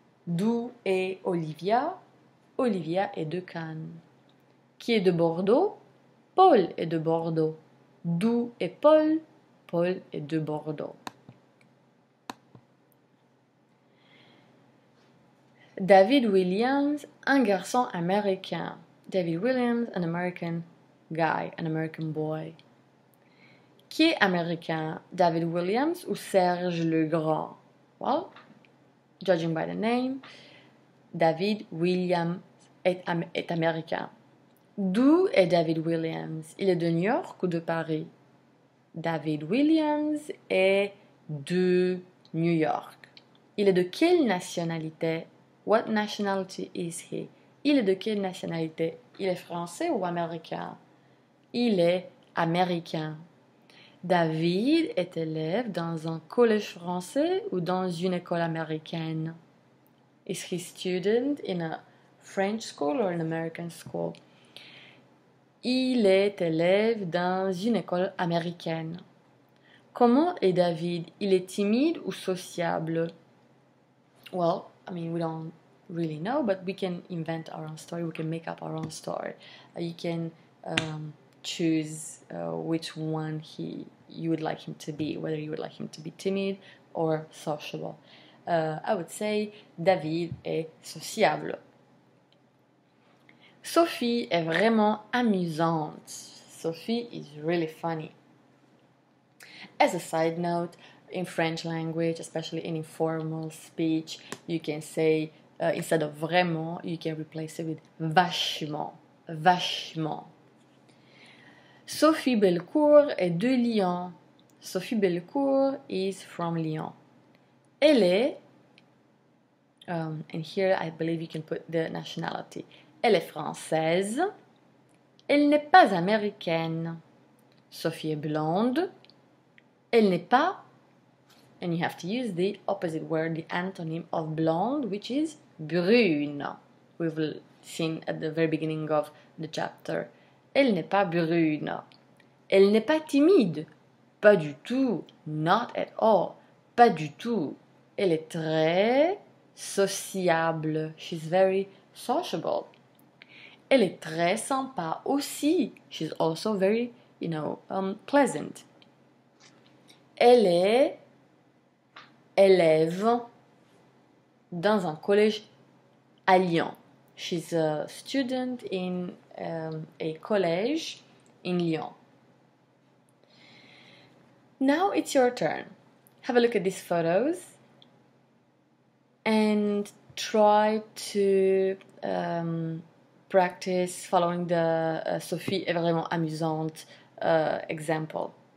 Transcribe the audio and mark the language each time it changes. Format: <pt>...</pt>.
<fr>D'où est Olivia? Olivia est de Cannes. Qui est de Bordeaux? Paul est de Bordeaux. D'où est Paul? Paul est de Bordeaux. David Williams, un garçon américain.</fr> <en>David Williams, an American guy, an American boy.</en> <fr>Qui est américain? David Williams ou Serge le Grand?</fr> <en>Well, judging by the name, David Williams</en> <fr>est américain. D'où est David Williams? Il est de New York ou de Paris? David Williams est de New York. Il est de quelle nationalité?</fr> <en>What nationality is he?</en> <fr>Il est de quelle nationalité? Il est français ou américain? Il est américain. David est élève dans un collège français ou dans une école américaine?</fr> <en>Is he student in a French school or an American school?</en> <fr>Il est élève dans une école américaine. Comment est David? Il est timide ou sociable?</fr> <en>Well, I mean, we don't really know, but we can invent our own story. We can make up our own story. You can choose which one you would like him to be, whether you would like him to be timid or sociable. I would say</en> <fr>David est sociable. Sophie est vraiment amusante.</fr> <en>Sophie is really funny. As a side note, in French language, especially in informal speech, you can say, instead of vraiment, you can replace it with vachement.</en> <fr>Vachement. Sophie Bellecourt est de Lyon.</fr> <en>Sophie Bellecourt is from Lyon.</en> <fr>Elle est,</fr> <en>and here I believe you can put the nationality.</en> <fr>Elle est française. Elle n'est pas américaine. Sophie est blonde. Elle n'est pas,</fr> <en>and you have to use the opposite word, the antonym of blonde, which is brune. We've seen at the very beginning of the chapter.</en> <fr>Elle n'est pas brune. Elle n'est pas timide. Pas du tout.</fr> <en>Not at all.</en> <fr>Pas du tout. Elle est très sociable.</fr> <en>She's very sociable.</en> <fr>Elle est très sympa aussi.</fr> <en>She's also very, pleasant.</en> <fr>Elle est élève dans un collège à Lyon.</fr> <en>She's a student in a college in Lyon. Now it's your turn. Have a look at these photos and try to practice following the</en> <fr>Sophie est vraiment amusante</fr> <en>example.</en>